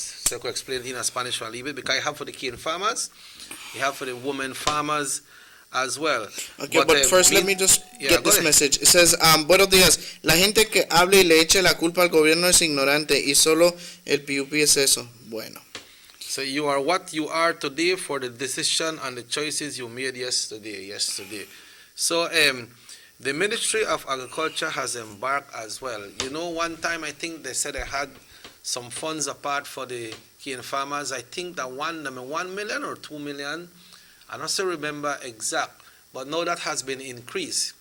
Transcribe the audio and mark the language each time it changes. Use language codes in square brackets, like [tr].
[en] So I could explain it in Spanish for a little bit, because I have for the cane farmers, you have for the women farmers as well. Okay, but first let me just get this message. It says, [es] buenos días. La gente que habla y le echa la culpa al gobierno es ignorante y solo el PUP es eso. Bueno. [en] So you are what you are today for the decision and the choices you made yesterday. So the Ministry of Agriculture has embarked as well. You know, one time I think they said they had some funds apart for the cane farmers. I think that 1 million or 2 million, I don't still remember exact, but now that has been increased.